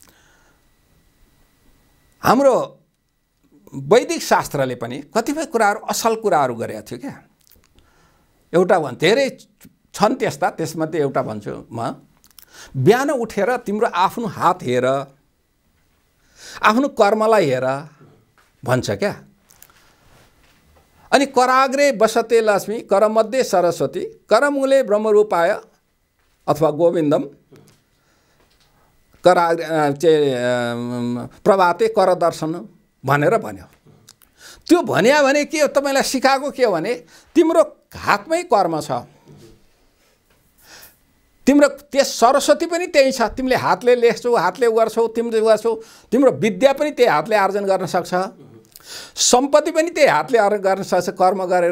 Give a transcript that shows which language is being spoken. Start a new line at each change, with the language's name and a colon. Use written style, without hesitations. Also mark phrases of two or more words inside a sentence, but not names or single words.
Nepali: हाम्रो वैदिक शास्त्रले पनि कतिपय कुराहरू असल कुराहरू गरेका थियो क्या। एउटा धेरै छन् त्यस्ता, त्यसमध्ये एउटा भन्छु म। बिहान उठेर तिम्रो आफ्नो हात हेर, आफ्नो कर्मलाई हेर भन्छ क्या।
Sanskrit: अनि कराग्रे बसते लक्ष्मी करमध्ये सरस्वती करमूले ब्रह्मरूपाय अथवा गोविन्दम प्रभाते कर दर्शन
Nepali: भनेर भन्यो। त्यो भन्या भने के हो, तपाईँलाई सिकाएको के हो भने तिम्रो हातमै कर्म छ, तिम्रो त्यस सरस्वती पनि त्यही छ, तिमीले हातले लेख्छौ, हातले गर्छौ, तिमीले गर्छौ, तिम्रो विद्या पनि त्यही हातले आर्जन गर्न सक्छ, सम्पत्ति पनि त्यही हातले अर्जन गर्न सक्छ कर्म गरेर।